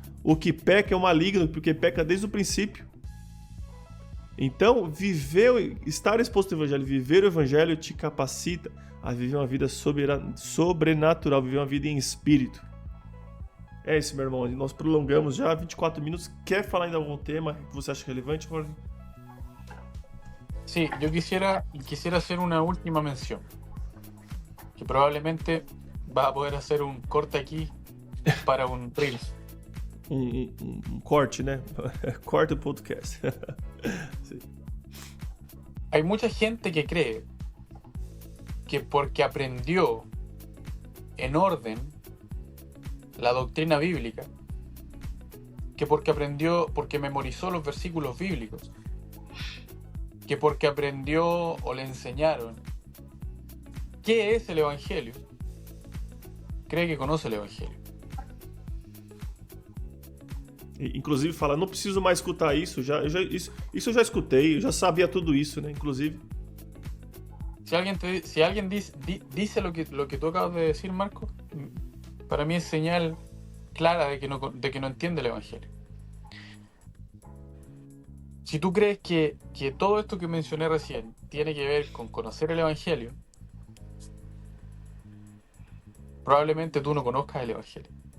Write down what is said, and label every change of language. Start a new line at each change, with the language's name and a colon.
Portuguese: O que peca é o maligno, porque peca desde o princípio. Então, estar exposto ao Evangelho, viver o Evangelho te capacita a viver uma vida sobrenatural, viver uma vida em espírito. É isso, meu irmão. Nós prolongamos já 24 minutos. Quer falar ainda algum tema que você acha relevante, Jorge?
Spanish: Sí, yo quisiera hacer una última mención, que probablemente vas a poder hacer un corte aquí para un Reels.
Portuguese: Um corte, né? Corte podcast.
Spanish: Sí. Hay mucha gente que cree que porque aprendió en orden la doctrina bíblica que porque memorizó los versículos bíblicos, que porque aprendió o le enseñaron qué es el Evangelio, cree que conoce el Evangelio.
Portuguese: Inclusive fala, não preciso mais escutar isso, isso eu já escutei, eu já sabia tudo isso, né? Inclusive.
Spanish: Si alguien dice lo que tú acabas de decir, Marco, para mí es señal clara de que no entiende el Evangelio. Si tú crees que todo esto que mencioné recién tiene que ver con conocer el Evangelio, probablemente tú no conozcas el Evangelio.